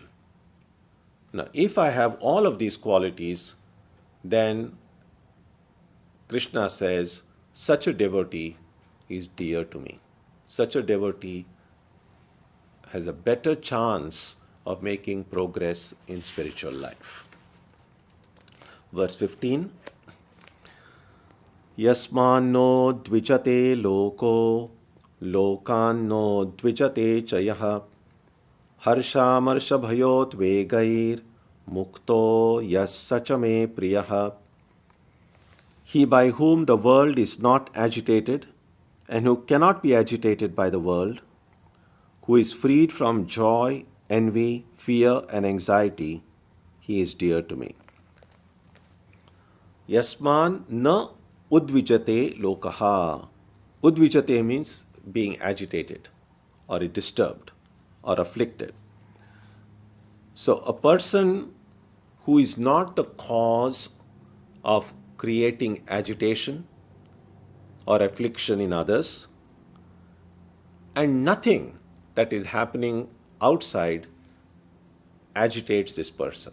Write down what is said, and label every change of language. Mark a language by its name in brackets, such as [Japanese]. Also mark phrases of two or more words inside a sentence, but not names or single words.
[English] Now, if I have all of these qualities, then Krishna says, such a devotee is dear to me. Such a devotee has a better chance of making progress in spiritual life. [Sanskrit] Verse 15. यस्मान्नो द्विजते लोको, लोकान्नो द्विजते च यः, हर्षामर्ष भयोत् वेगैर्, मुक्तो यः स च मे प्रियः. [English] He by whom the world is not agitated and who cannot be agitated by the world, who is freed from joy, envy, fear, and anxiety, he is dear to me. [Sanskrit] यस्मान् न उद्विजते लोकः. [English] Udvijate means being agitated or disturbed or afflicted. So a person who is not the cause of creating agitation or affliction in others, and nothing that is happening outside agitates this person.